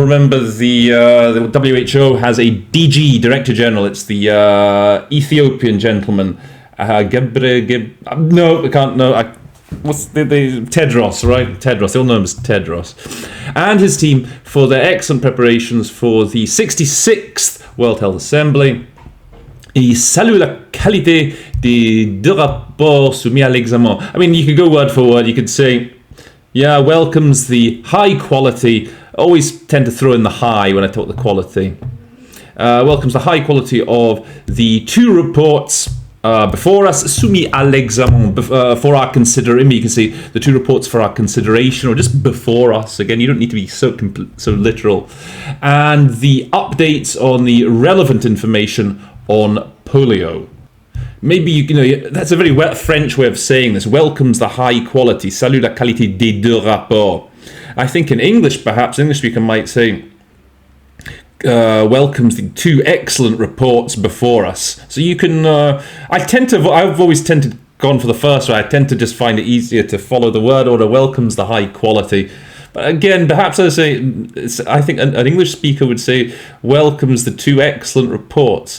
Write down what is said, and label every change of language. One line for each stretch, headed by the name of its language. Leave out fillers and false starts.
English: Remember, the WHO has a DG, Director General. It's the Ethiopian gentleman, No, I can't. No, what's the Tedros, right? Tedros. They'll know him as Tedros, and his team for their excellent preparations for the 66th World Health Assembly.
French: Il salue la qualité des deux rapports soumis à l'examen.
English: I mean, you could go word for word. You could say, yeah, welcomes the high quality. Always tend to throw in the high when I talk the quality. Welcomes the high quality of the two reports before us,
French: soumis à l'examen,
English: for our consideration. You can say the two reports for our consideration, or just before us. Again, you don't need to be so literal. And the updates on the relevant information on polio. Maybe you know that's a very French way of saying this. Welcomes the high quality.
French: Salue la qualité des deux rapports.
English: I think in English, perhaps English speaker might say welcomes the two excellent reports before us. So you can. I've always gone for the first one. I tend to just find it easier to follow the word order. Welcomes the high quality. But again, perhaps I think an English speaker would say welcomes the two excellent reports.